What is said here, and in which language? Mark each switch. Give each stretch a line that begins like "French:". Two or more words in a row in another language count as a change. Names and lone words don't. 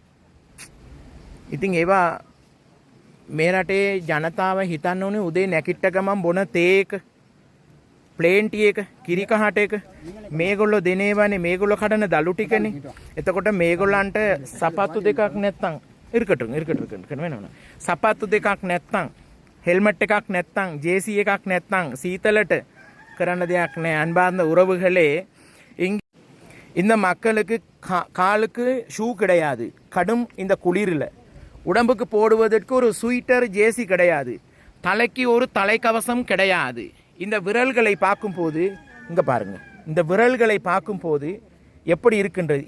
Sinhala: ඉතින් ඒවා මේ රටේ ජනතාව හිතන්න ඕනේ උදේ නැගිට ගමන් බොන තේ එක,
English: plain tea
Sinhala: එක, කිරි කහට එක මේගොල්ලෝ දෙනේවනේ මේගොල්ලෝ කඩන දලු ටිකනේ. එතකොට මේගොල්ලන්ට සපත්තු දෙකක් නැත්තම් ඉරකට වෙනවනේ. සපත්තු දෙකක් නැත්තම් ஹெல்மெட் එකක් නැත්තම් ජේසි එකක් නැත්තම් සීතලට කරන්න දෙයක් නැහැ.
Tamil: அன்பார்ந்த உறவுகளே, இந்த மக்களுக்கு காலுக்கு ஷூ கிடையாது. கடும் இந்த குளிரில் உடம்புக்கு போடுவதற்கு ஒரு
English: sweater jersey
Tamil: கிடையாது. தலைக்கு ஒரு தலைக்கவசம் கிடையாது. இந்த விரல்களை பார்க்கும்போது இங்கே பாருங்க, இந்த விரல்களை பார்க்கும்போது எப்படி இருக்கின்றது.